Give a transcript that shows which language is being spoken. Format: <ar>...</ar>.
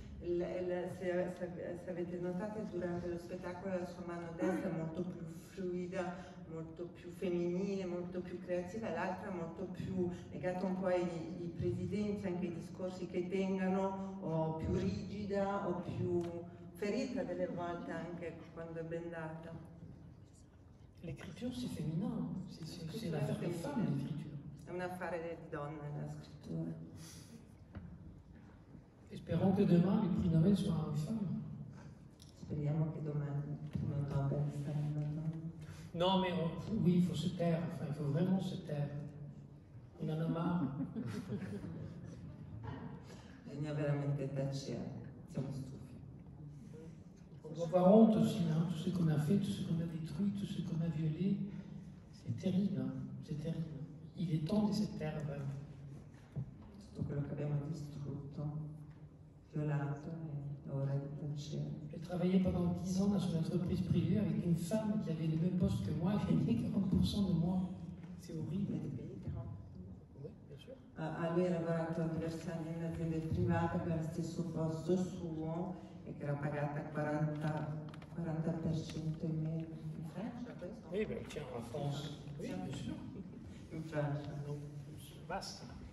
<it>Se avete notato, durante lo spettacolo la sua mano destra è molto più fluida, molto più femminile, molto più creativa, l'altra molto più legata un po' ai presidenti, anche ai discorsi che tengano, o più rigida o più ferita delle volte anche quando è bendata.</it> <fr>L'écriture c'est féminin, c'est l'affaire des femmes, l'écriture.</fr> <it>È un affare di donne la scrittura.</it> <fr>Espérons que demain le prix Nobel soit une femme.</fr> <it>Speriamo che domani il primo Nobel sarà una donna.</it> <fr>Non, mais oui, il faut se taire. Enfin, il faut vraiment se taire. On en a marre.</fr> <it>Bisogna veramente tacere, siamo stufi.</it> <fr>On doit avoir honte aussi, hein, tout ce qu'on a fait, tout ce qu'on a détruit, tout ce qu'on a violé. C'est terrible, hein, c'est terrible. Il est temps de se taire, vraiment.</fr> <it>Tutto quello che abbiamo distrutto, violato, è ora di tacere.</it> <fr>J'ai travaillé pendant 10 ans dans une entreprise privée avec une femme qui avait le même poste que moi, elle gagnait 40% de moi. C'est horrible. Oui, bien sûr.</fr> <it>Lui ha lavorato diversi anni in aziende private per lo stesso posto suo e che era pagata 40% in meno. In Francia questo?</it> <fr>Oui, ben tiens, en France. Oui, bien sûr.</fr> <it>In Francia.</it> <fr>Donc, basta.</fr>